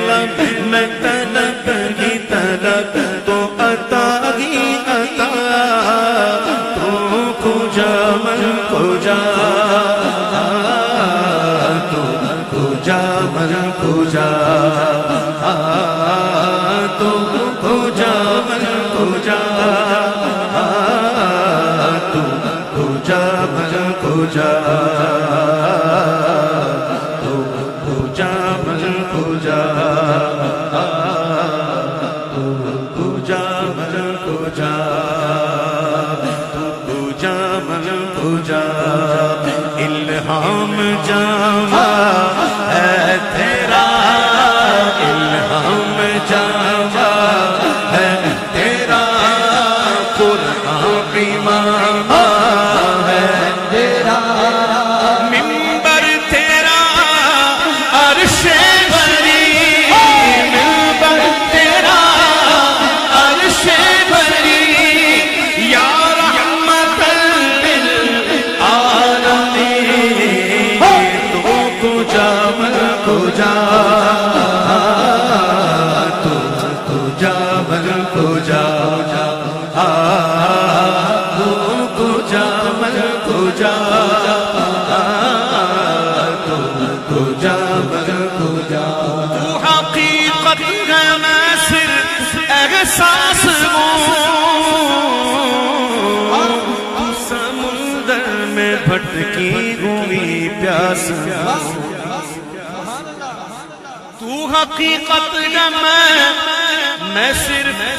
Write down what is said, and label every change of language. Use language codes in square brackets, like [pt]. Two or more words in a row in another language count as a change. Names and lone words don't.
[ur] میں طلب ہی طلب تو عطا ہی عطا [fa] تو کجا من کجا تو کجا من کجا تو کجا من کجا تو کجا من کجا تو کجا من کجا تو کجا من کجا تو کجا من کجا [ur] الہام جاوا ہے تیرا الہام جاوا ہے تیرا قرآن امام ہے تیرا منبر تیرا عرش بری منبر تیرا عرش بری یا رحمت [fa] للعالمین تو کجا من کجا تو کجا من کجا تو کجا من کجا تو کجا من کجا [ur] تو حقیقت ہے میں صرف احساس ہوں تو سمندر میں بھٹکی ہوئی پیاس تو حقیقت ہے میں صرف